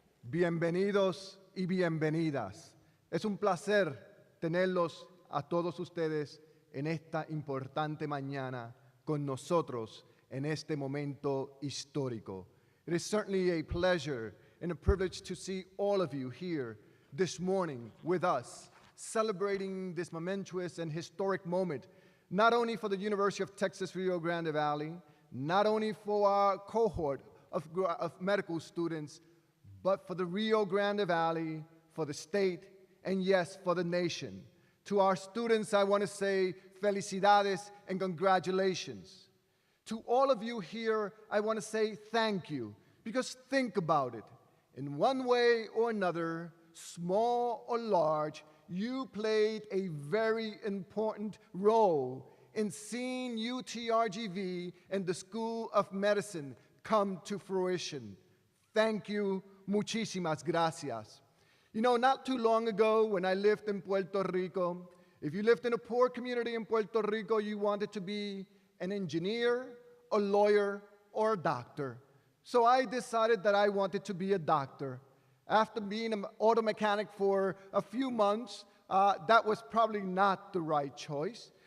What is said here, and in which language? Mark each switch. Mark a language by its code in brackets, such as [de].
[es] Bienvenidos y bienvenidas. Es un placer tenerlos a todos ustedes en esta importante mañana con nosotros en este momento histórico. [en] It is certainly a pleasure and a privilege to see all of you here this morning with us, celebrating this momentous and historic moment, not only for the University of Texas Rio Grande Valley, not only for our cohort of medical students, but for the Rio Grande Valley, for the state, and yes, for the nation. To our students, I want to say felicidades and congratulations. To all of you here, I want to say thank you, because think about it. In one way or another, small or large, you played a very important role in seeing UTRGV and the School of Medicine come to fruition. Thank you, [es] muchísimas gracias. [en] You know, not too long ago when I lived in Puerto Rico, if you lived in a poor community in Puerto Rico, you wanted to be an engineer, a lawyer, or a doctor. So I decided that I wanted to be a doctor. After being an auto mechanic for a few months, that was probably not the right choice.